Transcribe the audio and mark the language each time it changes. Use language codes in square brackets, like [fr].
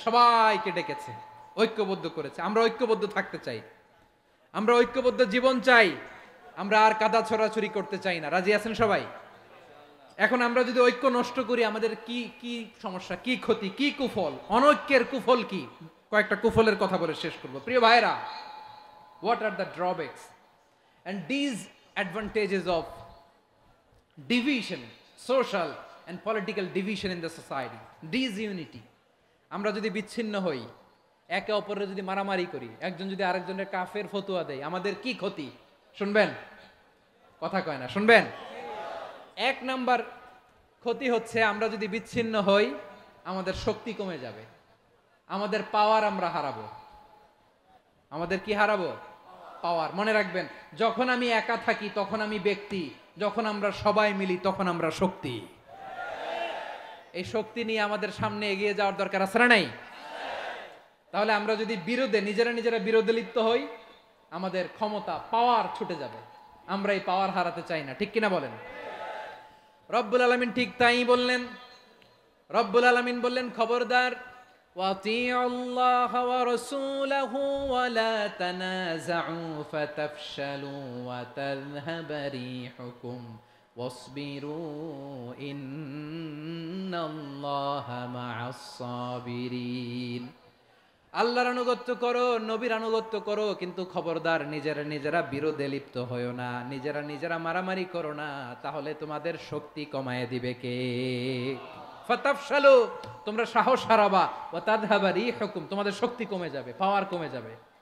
[bn] সবাইকে ডেকেছে, ঐক্যবদ্ধ করেছে। আমরা ঐক্যবদ্ধ থাকতে চাই, আমরা ঐক্যবদ্ধ জীবন চাই, আমরা আর কাদা ছড়াছড়ি করতে চাই না। রাজি আছেন সবাই? এখন আমরা যদি ঐক্য নষ্ট করি, আমাদের কি কি সমস্যা, কি ক্ষতি, কি কুফল? অনৈক্যের কুফল কি? কয়েকটা কুফলের কথা বলে শেষ করব। প্রিয় ভাইরা, [en] What are the drawbacks and disadvantages of division, social and political division in the society, disunity? [bn] আমরা যদি বিচ্ছিন্ন হই, একে অপরের যদি মারামারি করি, একজন যদি আরেকজনের কাফের ফতোয়া দেয়, আমাদের কি ক্ষতি? শুনবেন? কথা কয় না, শুনবেন? এক নাম্বার ক্ষতি হচ্ছে, আমরা যদি বিচ্ছিন্ন হই, আমাদের শক্তি কমে যাবে, আমাদের পাওয়ার আমরা হারাবো। আমাদের কি হারাবো? পাওয়ার। মনে রাখবেন, যখন আমি একা থাকি তখন আমি ব্যক্তি, যখন আমরা সবাই মিলি তখন আমরা শক্তি। এই শক্তি নিয়ে আমাদের সামনে এগিয়ে যাওয়ার দরকার আছে না নাই? তাহলে আমরা যদি নিজেরা বিরোধে লিপ্ত হই, আমাদের ক্ষমতা, পাওয়ার ছুটে যাবে। আমরা এই পাওয়ার হারাতে চাই না, ঠিক কিনা বলেন? রব্বুল আলামিন ঠিক তাই বললেন। রব্বুল আলামিন বললেন, খবরদার, [ar] وَأَطِيعُوا اللَّهَ وَرَسُولَهُ وَلَا تَنَازَعُوا فَتَفْشَلُوا وَتَذْهَبَ رِيحُكُمْ وَاصْبِرُوا إِنَّ اللَّهَ مَعَ الصَّابِرِينَ। [bn] আল্লাহর আনুগত্য করো, নবীর আনুগত্য করো, কিন্তু খবরদার নিজেরা নিজেরা বিরোধে লিপ্ত হইও না, নিজেরা নিজেরা মারামারি করো না, তাহলে তোমাদের শক্তি কমায় দিবে কে? [ar] ফাতাফশালু, [bn] তোমরা সাহস হারাবা, [ar] ওয়া তাযহাবা রিহুকুম, [bn] তোমাদের শক্তি কমে যাবে, পাওয়ার কমে যাবে।